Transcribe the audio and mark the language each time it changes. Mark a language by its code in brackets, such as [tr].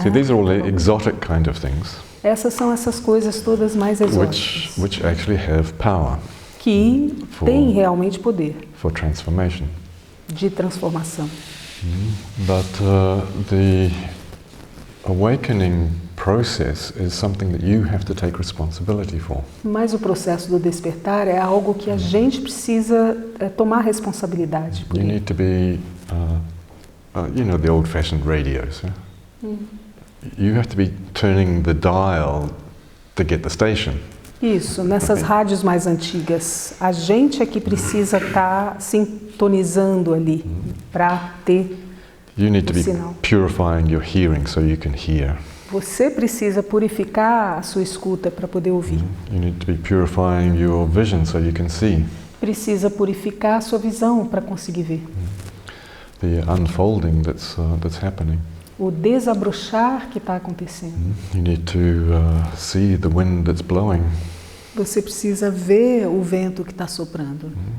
[en] See, these are all exotic kind of things. [pt] Essas são essas coisas todas mais exóticas. [en] Which actually have power. [pt] Que tem realmente poder [en] for transformation. [pt] De transformação. [en] But the awakening process is something that you have to take responsibility for. [pt] Mas o processo do despertar é algo que a gente precisa tomar responsabilidade por [en] You [pt] ele. [en] need to be you know, the old-fashioned radios. Yeah? You have to be turning the dial to get the station. [pt] Isso, nessas rádios mais antigas, a gente é que precisa estar sintonizando ali para ter [en] You need to [pt] o [en] be [pt] sinal. [en] purifying your hearing so you can hear. [pt] Você precisa purificar a sua escuta para poder ouvir. [en] You need to be purifying your vision so you can see. [pt] Precisa purificar a sua visão para conseguir ver. [en] The unfolding that's happening. [pt] O desabrochar que está acontecendo. [en] You need to see the wind that's blowing. [pt] Você precisa ver o vento que está soprando.